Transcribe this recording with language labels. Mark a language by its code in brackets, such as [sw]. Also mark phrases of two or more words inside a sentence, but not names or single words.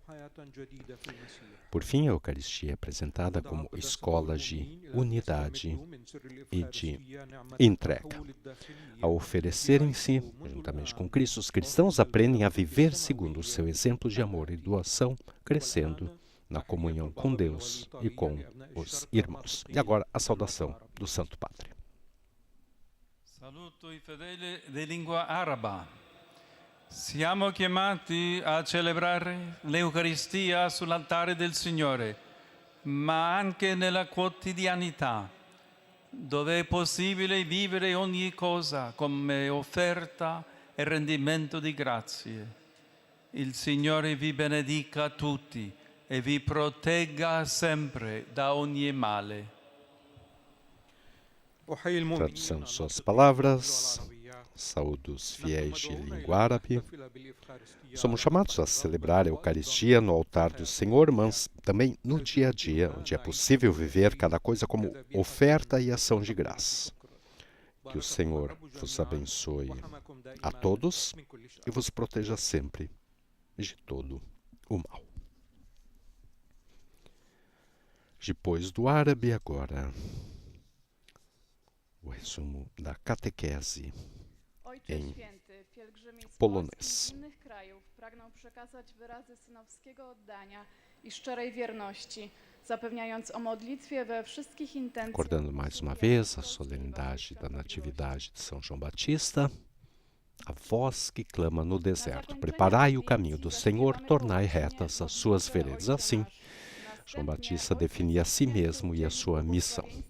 [pt] Por fim, a Eucaristia é apresentada como escola de unidade e de entrega. Ao oferecerem-se, juntamente com Cristo, os cristãos aprendem a viver segundo o seu exemplo de amor e doação, crescendo na comunhão com Deus e com os irmãos. E agora, a saudação do Santo Padre. [it] Saluto i fedeli di lingua araba. Siamo chiamati a celebrare l'Eucaristia sull'altare del Signore, ma anche nella quotidianità, dove è possibile vivere ogni cosa come offerta e rendimento di grazie. Il Signore vi benedica tutti e vi protegga sempre da ogni male. [pt] Tradução de suas palavras. Saúdo os fiéis de língua árabe. Somos chamados a celebrar a Eucaristia no altar do Senhor, mas também no dia a dia, onde é possível viver cada coisa como oferta e ação de graça. Que o Senhor vos abençoe a todos e vos proteja sempre de todo o mal. Depois do árabe, agora o resumo da catequese em polonês. [pl] Przekazać wyrazy synowskiego oddania i szczerej wierności, zapewniając o modlitwie we wszystkich intencjach. [pt] Recordando mais uma vez a solenidade da Natividade de São João Batista, a voz que clama no deserto: preparai o caminho do Senhor, tornai retas as suas veredas. Assim, João Batista definia a si mesmo e a sua missão.